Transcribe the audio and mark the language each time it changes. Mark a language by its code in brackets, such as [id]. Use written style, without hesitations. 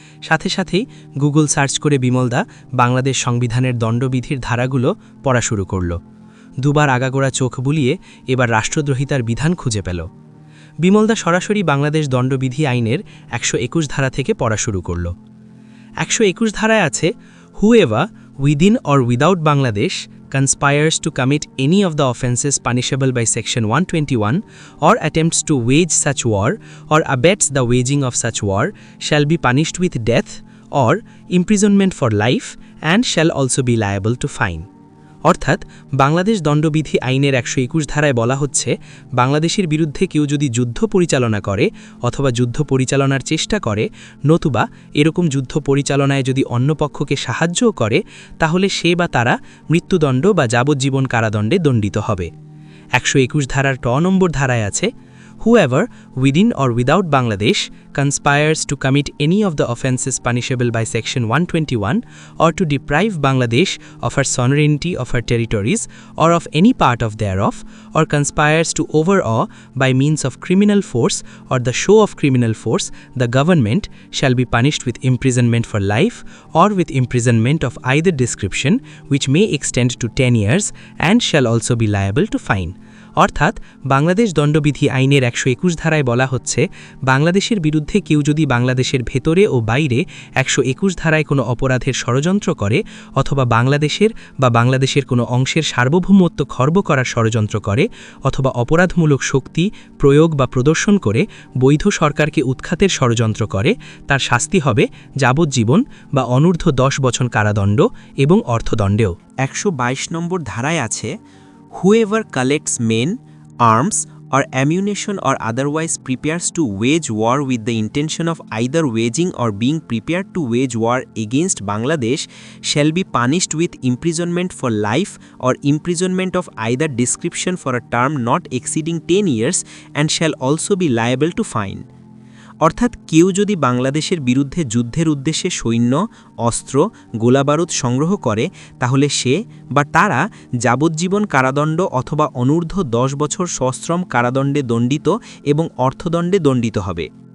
[bn] সাথে সাথেই Google search করে বিমলদা বাংলাদেশ সংবিধানের দণ্ডবিধির ধারাগুলো পড়া শুরু করল। দুবার আগাগোড়া চোখ বুলিয়ে এবার রাষ্ট্রদ্রোহিতার বিধান খুঁজে পেল। বিমলদা সরাসরি বাংলাদেশ দণ্ডবিধি আইনের 121 ধারা থেকে পড়া শুরু করল। 121 ধারায় আছে, [en] Whoever within or without Bangladesh conspires to commit any of the offences punishable by Section 121 or attempts to wage such war or abets the waging of such war shall be punished with death or imprisonment for life and shall also be liable to fine. [bn] অর্থাৎ বাংলাদেশ দণ্ডবিধি আইনের 121 ধারায় বলা হচ্ছে, বাংলাদেশের বিরুদ্ধে কেউ যদি যুদ্ধ পরিচালনা করে অথবা যুদ্ধ পরিচালনার চেষ্টা করে, নতুবা এরকম যুদ্ধ পরিচালনায় যদি অন্য পক্ষকে সাহায্যও করে, তাহলে সে বা তারা মৃত্যুদণ্ড বা যাবজ্জীবন কারাদণ্ডে দণ্ডিত হবে। 121 ধারার 2 নম্বর ধারায় আছে, [en] Whoever, within or without Bangladesh, conspires to commit any of the offences punishable by Section 121 or to deprive Bangladesh of her sovereignty of her territories or of any part of thereof, or conspires to overawe by means of criminal force or the show of criminal force the government, shall be punished with imprisonment for life or with imprisonment of either description, which may extend to 10 years and shall also be liable to fine. [bn] অর্থাৎ বাংলাদেশ দণ্ডবিধি আইনের 121 ধারায় বলা হচ্ছে, বাংলাদেশের বিরুদ্ধে কেউ যদি বাংলাদেশের ভেতরে ও বাইরে 121 ধারায় কোনো অপরাধের ষড়যন্ত্র করে অথবা বাংলাদেশের কোনো অংশের সার্বভৌমত্ব খর্ব করার ষড়যন্ত্র করে অথবা অপরাধমূলক শক্তি প্রয়োগ বা প্রদর্শন করে বৈধ সরকারকে উৎখাতের ষড়যন্ত্র করে, তার শাস্তি হবে যাবজ্জীবন বা অনূর্ধ্ব 10 বছর কারাদণ্ড এবং অর্থদণ্ডেও। 122 নম্বর ধারায় আছে, [en] Whoever collects men, arms, or ammunition or otherwise prepares to wage war with the intention of either waging or being prepared to wage war against Bangladesh shall be punished with imprisonment for life or imprisonment of either description for a term not exceeding 10 years and shall also be liable to fine. [bn] অর্থাৎ কেউ যদি বাংলাদেশের বিরুদ্ধে যুদ্ধের উদ্দেশ্যে সৈন্য, অস্ত্র, গোলাবারুদ সংগ্রহ করে, তাহলে সে বা তারা যাবজ্জীবন কারাদণ্ড অথবা অনূর্ধ্ব 10 বছর সশ্রম কারাদণ্ডে দণ্ডিত এবং অর্থদণ্ডে দণ্ডিত হবে।